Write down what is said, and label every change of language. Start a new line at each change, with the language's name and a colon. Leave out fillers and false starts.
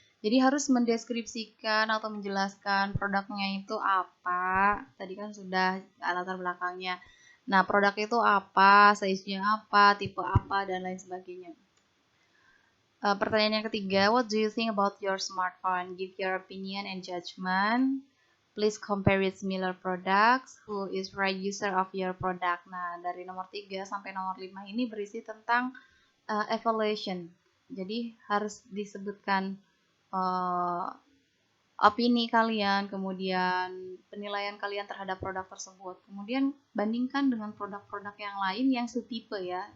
Indonesian: Jadi harus mendeskripsikan atau menjelaskan produknya itu apa. Tadi kan sudah latar belakangnya. Nah, produk itu apa, size-nya apa, tipe apa, dan lain sebagainya. Pertanyaan yang ketiga,
English: what do you think about your smartphone? Give your opinion and judgment. Please compare with similar products. Who is right user of your product?
Indonesian: Nah, dari nomor 3 sampai nomor 5 ini berisi tentang evaluation. Jadi harus disebutkan opini kalian, kemudian penilaian kalian terhadap produk tersebut. Kemudian bandingkan dengan produk-produk yang lain yang setipe ya.